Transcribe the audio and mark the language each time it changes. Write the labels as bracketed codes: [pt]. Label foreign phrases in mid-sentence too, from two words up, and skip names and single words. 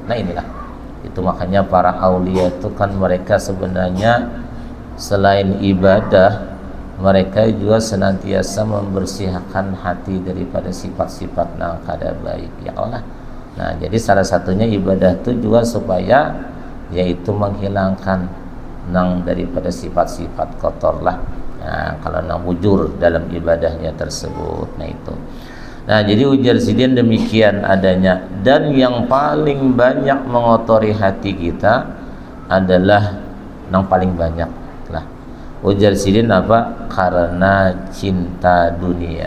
[id] Nah inilah, itu makanya para aulia itu kan mereka sebenarnya selain ibadah, mereka juga senantiasa membersihkan hati daripada sifat-sifat yang kada baik, ya Allah. Nah jadi salah satunya ibadah itu juga supaya yaitu menghilangkan nang daripada sifat-sifat kotor lah. [bjn] Nah, kalau nang mujur dalam ibadahnya tersebut. [id] Nah itu. Nah jadi ujar sidin demikian adanya, dan yang paling banyak mengotori hati kita adalah nang paling banyak lah. [bjn] Ujar sidin apa? Karena cinta dunia.